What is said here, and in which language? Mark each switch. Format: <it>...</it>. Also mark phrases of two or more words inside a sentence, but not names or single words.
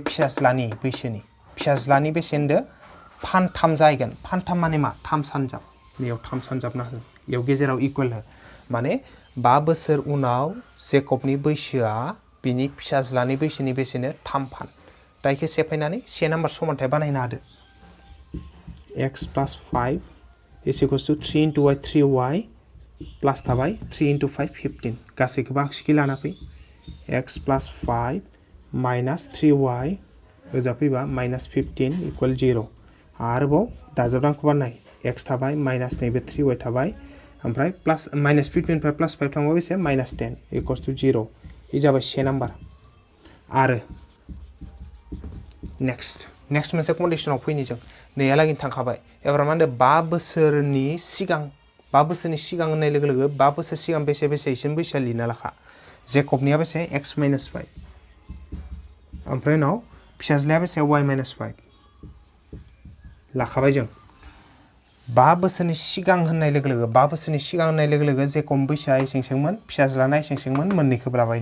<brx>फिसाज्लानि बैसोनि फिसाज्लानि बेसे होनदो फानथाम जाहैगोन फानथाम माने मा 3 सानजाब बेयाव 3 सानजाबना हो बेयाव गेजेराव इकुवेल हो माने 5 बोसोर उनाव जेकबनि बैसोआ बिनि फिसाज्लानि बैसोनि बेसेनो 3 फान दा इखो सेफायनानै से नाम्बार समानथाय बानायनो हादो</brx> <en>x plus 5 is equals to 3 into y 3y plus</en> <brx>थाबाय</brx> <en>3 into 5</en> <brx>15 गासैखौबो आगसिखै लाना फै</brx> <en>x plus 5 minus 3y</en> <brx>ओजा फैबा</brx> <en>minus 15 equal 0</en> <brx>आरोबाव दाजाबदांखौ बानाय x थाबाय minus नैबे 3y थाबाय ओमफ्राय</brx> <en>plus minus 15</en> <brx>निफ्राय</brx> <en>plus 5</en> <brx>थांबा बेसे</brx> <en>minus 10 equals to 0</en> <brx>इ जाबाय से नाम्बार आरो नेक्स्ट मोनसे कन्डिशनाव फैनि जों नैयालागै थांखाबाय एबार मा होनदो 5 बोसोरनि सिगां 5 बोसोरनि सिगां होननाय लोगो लोगो 5 बोसोर सिगां बेसे इसिम बैसोआ लिरना लाखा जेकबनिया बेसे</brx> <en>x minus 5</en> <brx>ओमफ्राय उनाव फिसाज्लाया बेसे</brx> <en>y minus 5</en> <brx>लाखाबाय जों 5 बोसोरनि सिगां होननाय लोगो लोगो 5 बोसोरनि सिगां होननाय लोगो लोगो जेकब बैसोआ एसेंसेंमोन फिसाज्लाना एसेंसेंमोन मोननैखौबो लाबाय</brx>